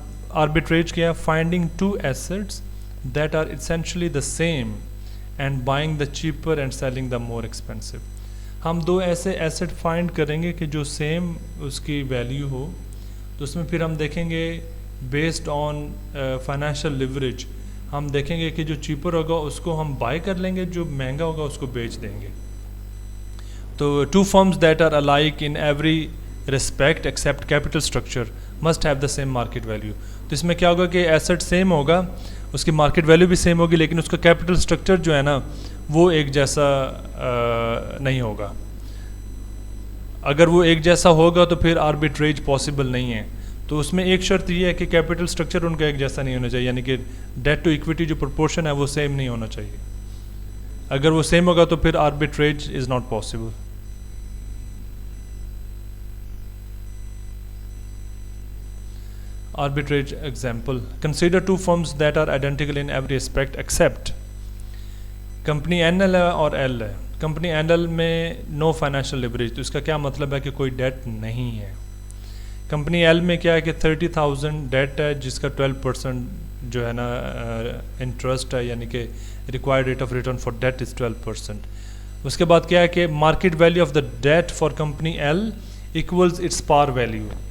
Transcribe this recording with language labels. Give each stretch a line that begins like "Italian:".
Urdu: آربیٹریج کیا ہے؟
English: Finding two assets that are essentially the same and buying the cheaper and selling the more expensive.
Urdu: ہم دو ایسے asset find کریں گے کہ جو سیم اس کی ویلیو ہو، تو اس میں پھر ہم دیکھیں گے بیسڈ آن فائنینشیل لیوریج ہم دیکھیں گے کہ جو چیپر ہوگا اس کو ہم بائی کر لیں گے، جو مہنگا ہوگا اس کو بیچ دیں گے.
English: تو two firms that are alike in every respect except capital structure must have the same market value.
Urdu: تو اس میں کیا ہوگا کہ ایسٹ سیم ہوگا، اس کی مارکیٹ ویلیو بھی سیم ہوگی، لیکن اس کا کیپٹل اسٹرکچر جو ہے نا وہ ایک جیسا نہیں ہوگا. اگر وہ ایک جیسا ہوگا تو پھر آربیٹریج پاسبل نہیں ہے. تو اس میں ایک شرط یہ ہے کہ کیپٹل اسٹرکچر ان کا ایک جیسا نہیں ہونا چاہیے، یعنی کہ ڈیٹ ٹو ایکویٹی جو پرپورشن ہے وہ سیم نہیں ہونا چاہیے. اگر وہ سیم ہوگا تو پھر
English: Arbitrage is not possible. Arbitrage example. Consider two firms that are identical in every aspect except
Urdu: company NL ہے اور L ہے. کمپنی NL میں نو فائنینشیل لیوریج. تو اس کا کیا مطلب ہے کہ کوئی ڈیٹ نہیں ہے. کمپنی L میں کیا ہے کہ 30,000 ڈیٹ ہے جس کا 12% جو ہے نا انٹرسٹ ہے، یعنی کہ required rate of return for date از 12%. اس کے بعد کیا ہے کہ
English: Market value of the debt for company L equals its par value.